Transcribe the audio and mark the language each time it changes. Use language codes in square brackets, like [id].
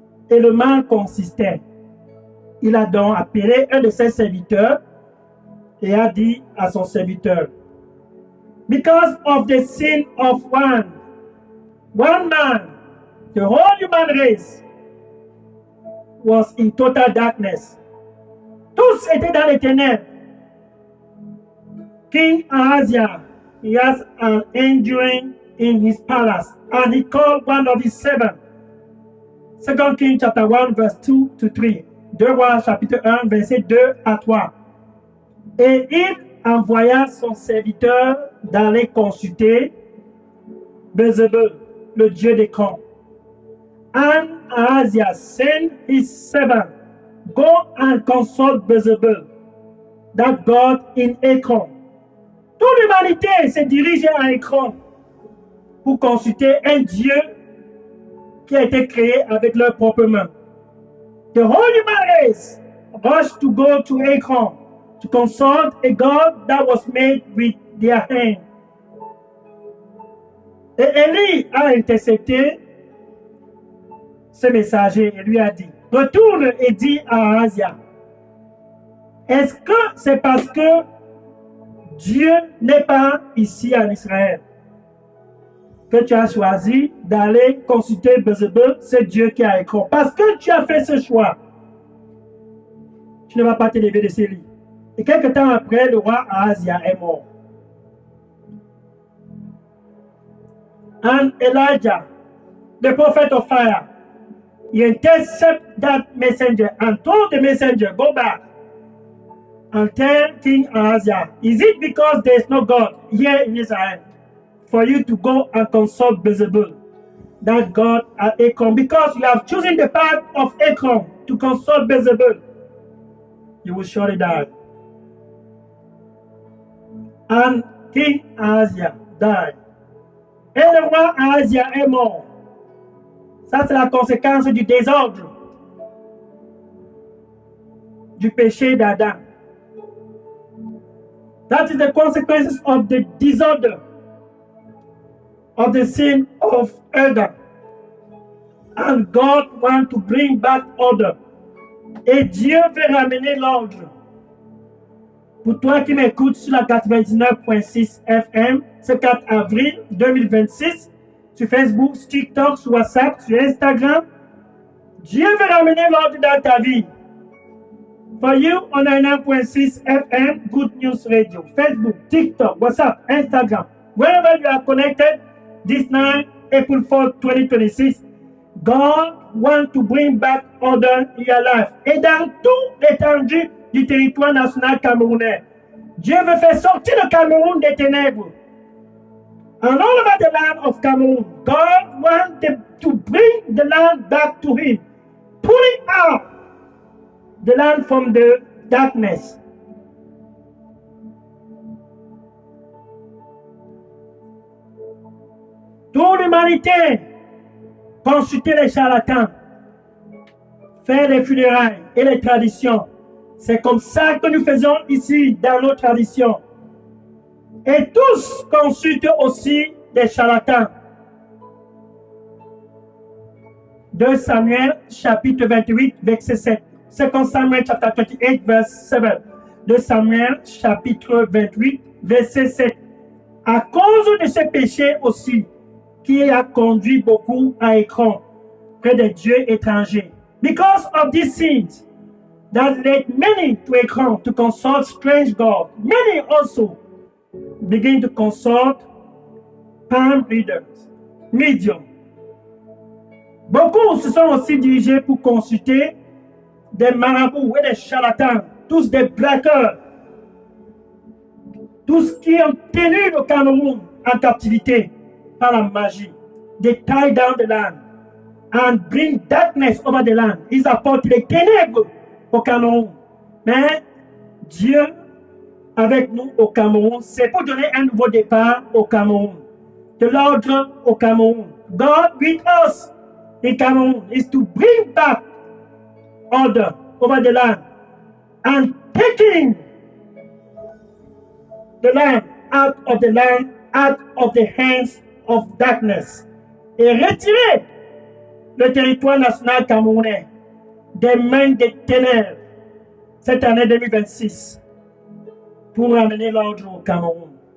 [fr] Et le mal consistait. Il a donc appelé un de ses serviteurs et a dit à son serviteur, [en] because of the sin of one man, the whole human race was in total darkness. [fr] Tous étaient dans les ténèbres. [en] King Ahazia, he has an angel in his palace, and he called one of his servants. 2 Kings chapter 1, verse 2 to 3. [fr] 2 Rois chapitre 1, verset 2 à 3. Et il envoya son serviteur d'aller consulter Bézébul, le dieu des camps. [en] And Ahazia sent his servant, go and consult Bézébul, that God in Ekron. [fr] Toute l'humanité s'est dirigée à Ekron pour consulter un dieu qui a été créé avec leurs propres mains. [en] The whole human race rushed to go to Ekron to consult a God that was made with their hand. [fr] Et Élie a intercepté ce messager et lui a dit, retourne et dis à Ahazia, est-ce que c'est parce que Dieu n'est pas ici en Israël que tu as choisi d'aller consulter Bézébul, ce Dieu qui a écrit? Parce que tu as fait ce choix, tu ne vas pas te lever de ce lit. Et quelque temps après, le roi Ahazia est mort. [en] And Elijah, the prophet of fire, he intercepted that messenger and told the messenger, go back and tell King Ahazia, is it because there is no God here in Israel for you to go and consult Bézébul, that God at Ekron? Because you have chosen the path of Ekron to consult Bézébul, you will surely die. And King Ahazia died. [fr] Et le roi Ahazia est mort. Ça, c'est la conséquence du désordre, du péché d'Adam. [en] That is the consequences of the disorder, of the sin of Adam. And God wants to bring back order. [fr] Et Dieu veut ramener l'ordre. Pour toi qui m'écoutes sur la 99.6 FM, ce 4 avril 2026, sur Facebook, sur TikTok, sur WhatsApp, sur Instagram, Dieu veut ramener l'ordre dans ta vie. [en] For you, on a 9.6 FM, Good News Radio, Facebook, TikTok, WhatsApp, Instagram. Wherever you are connected, this night, April 4, 2026, God wants to bring back order in your life. [fr] Et dans toute l'étendue du territoire national camerounais, Dieu veut faire sortir le Cameroun des ténèbres. [en] And all over the land of Cameroon, God wants to bring the land back to Him, pulling out the land from the darkness. [fr] Toute l'humanité consulter les charlatans, faire les funérailles et les traditions. C'est comme ça que nous faisons ici dans nos traditions. Et tous consultent aussi des charlatans. [en] 2 Samuel chapitre 28 verset 7. 2 Samuel chapter 28 verse 7. [fr] 2 Samuel chapitre 28 verset 7. À cause de ce péché aussi, qui a conduit beaucoup à écran près des dieux étrangers. [en] Because of these sins that led many to écran to consult strange gods, many also begin to consult palm readers, mediums. [fr] Beaucoup se sont aussi dirigés pour consulter des marabouts et des charlatans, tous des braqueurs, tous qui ont tenu le Cameroun en captivité par la magie. [en] They tie down the land and bring darkness over the land. [fr] Ils apportent les ténèbres au Cameroun. Mais Dieu avec nous au Cameroun, c'est pour donner un nouveau départ au Cameroun. De l'ordre au Cameroun. [en] God with us in Cameroon is to bring back order over the land and taking the land, out of the hands of darkness, [fr] et retirer le territoire national camerounais des mains des ténèbres cette année 2026 pour ramener l'ordre au Cameroun.